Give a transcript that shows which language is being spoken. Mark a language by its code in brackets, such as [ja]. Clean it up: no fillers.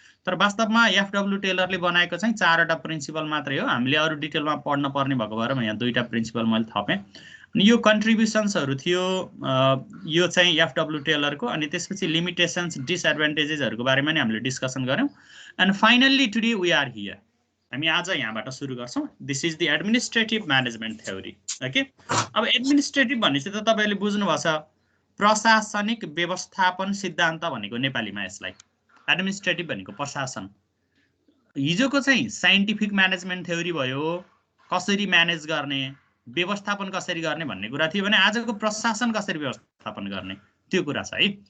[ne] तर वास्तवमा एफडब्ल्यू टेलरले बनाएको चाहिँ 4वटा प्रिन्सिपल मात्रै हो। हामीले अरू डिटेलमा पढ्न पर्ने भएको भएर यहाँ 2टा प्रिन्सिपल मैले थपेँ। अनि यो कन्ट्रिब्युसन्सहरू थियो यो चाहिँ एफडब्ल्यू टेलरको। अनि त्यसपछि लिमिटेसन्स डिसएडभान्टेजेसहरूको बारेमा नि हामीले डिस्कसन गऱ्यौँ। [en] And finally today we are here. [ne] हामी आज यहाँबाट सुरु गर्छौँ। [en] This is the administrative management theory. [ne] Okay, अब एडमिनिस्ट्रेटिभ भनेपछि त तपाईँले बुझ्नुभएको छ, प्रशासनिक व्यवस्थापन सिद्धान्त भनेको नेपालीमा यसलाई एडमिनिस्ट्रेटिभ भनेको प्रशासन। हिजोको चाहिँ साइन्टिफिक म्यानेजमेन्ट थ्योरी भयो, कसरी म्यानेज गर्ने, व्यवस्थापन कसरी गर्ने भन्ने कुरा थियो भने आजको प्रशासन कसरी व्यवस्थापन गर्ने त्यो कुरा छ है।